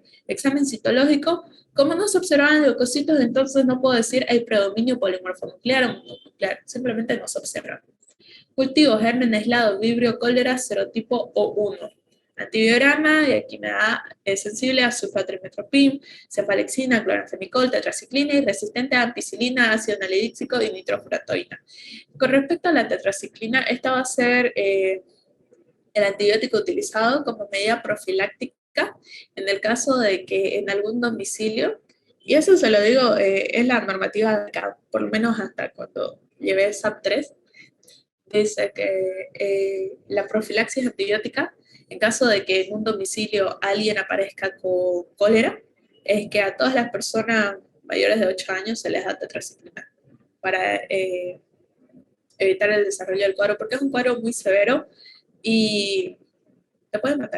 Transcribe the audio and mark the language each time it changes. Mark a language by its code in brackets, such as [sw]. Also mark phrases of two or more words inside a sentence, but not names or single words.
[es] Examen citológico, como no se observaban leucocitos, entonces no puedo decir hay predominio polimorfonuclear o mononuclear, simplemente no se observan. Cultivo, germen aislado, Vibrio cólera, serotipo O1. Antibiograma, y aquí me da, es sensible a sulfatrimetropin, cefalexina, cloranfenicol, tetraciclina y resistente a ampicilina, ácido nalidíxico y nitrofuratoína. Con respecto a la tetraciclina, esta va a ser el antibiótico utilizado como medida profiláctica en el caso de que en algún domicilio, y eso se lo digo, es la normativa de acá, por lo menos hasta cuando llevé SAP 3, dice que la profilaxis antibiótica, en caso de que en un domicilio alguien aparezca con cólera, es que a todas las personas mayores de 8 años se les da tetraciclina para evitar el desarrollo del cuadro, porque es un cuadro muy severo y te pueden matar.